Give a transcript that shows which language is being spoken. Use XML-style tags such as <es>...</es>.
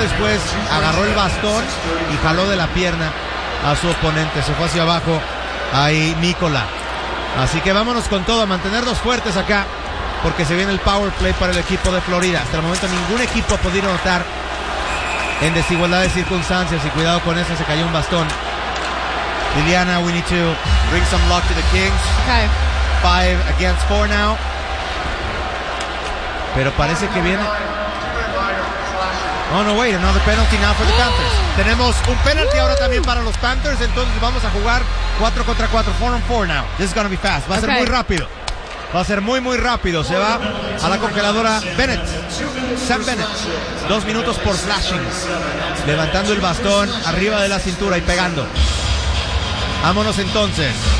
<es>Después agarró el bastón y jaló de la pierna a su oponente. Se fue hacia abajo ahí Nicola. Así que vámonos con todo, a mantenernos fuertes acá, porque se viene el power play para el equipo de Florida. Hasta el momento ningún equipo ha podido anotar en desigualdad de circunstancias. Y cuidado con eso, se cayó un bastón.</es> <en>Liliana, we need to bring some luck to the Kings. Okay. 5-4 now.</en> <es>Pero parece que viene.</es> <en>Oh no, wait, another penalty now for the Panthers.</en> <es>Tenemos un penalti ahora también para los Panthers. Entonces vamos a jugar 4 contra 4,</es> <en>4-on-4 now. This is gonna be fast.</en> <es>Va a ser muy rápido. Va a ser muy, muy rápido. Se va a la congeladora Bennett. Sam Bennett. 2 minutos por flashing. Levantando el bastón arriba de la cintura y pegando. Vámonos entonces.</es>